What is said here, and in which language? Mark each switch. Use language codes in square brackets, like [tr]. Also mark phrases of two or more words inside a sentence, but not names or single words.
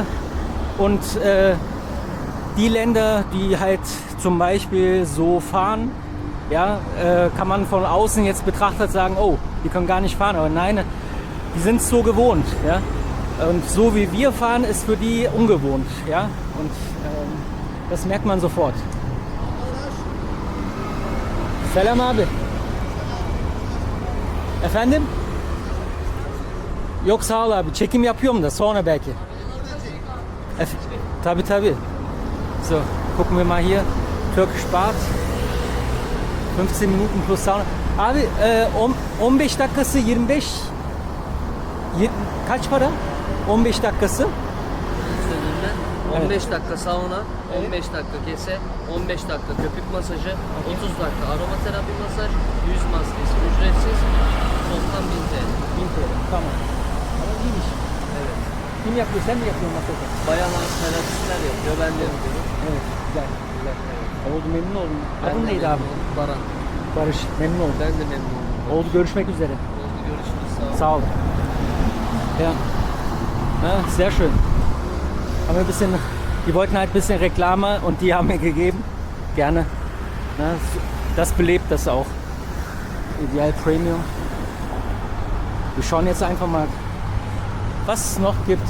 [de] Und die Länder, die halt zum Beispiel so fahren, ja, kann man von außen jetzt betrachtet sagen, oh, die können gar nicht fahren. Aber nein, die sind es so gewohnt. Ja? Und so wie wir fahren, ist für die ungewohnt. Ja? Und das merkt man sofort. [tr] Selam abi. Efendim? Yok sağ ol abi. Çekim yapıyorum da sonra belki. Tabii. [de] So, gucken wir mal hier. Türkisch Bad. 15 Minuten plus Sauna. [tr] Abi 15 dakikası 25 kaç para? 15 dakikası. 15 dakika sauna, 15 dakika kese, 15 dakika köpük masajı, 30 dakika aromaterapi masaj, yüz maskesi ücretsiz, toplam 1000 TL. 1000 TL, tamam. Ama iyiymiş. Evet. Kim yapıyor? Sen mi yapıyorsun masajı? Bayanlar terapistler yapıyor, ben de yapıyorum. Evet, güzel. Oldu, memnun oldum. Ben Adın de neydi abi? memnun oldum. Baran. Barış, memnun oldum. Ben de memnun oldum. Oldu, görüşmek üzere. Oldu, görüşürüz. Sağ olun. Sağ olun. [de] Ja. Sehr schön. Haben wir ein bisschen, die wollten halt ein bisschen Reklame und die haben mir gegeben. Gerne. Ja, das belebt das auch. Ideal Premium. Wir schauen jetzt einfach mal, was es noch gibt.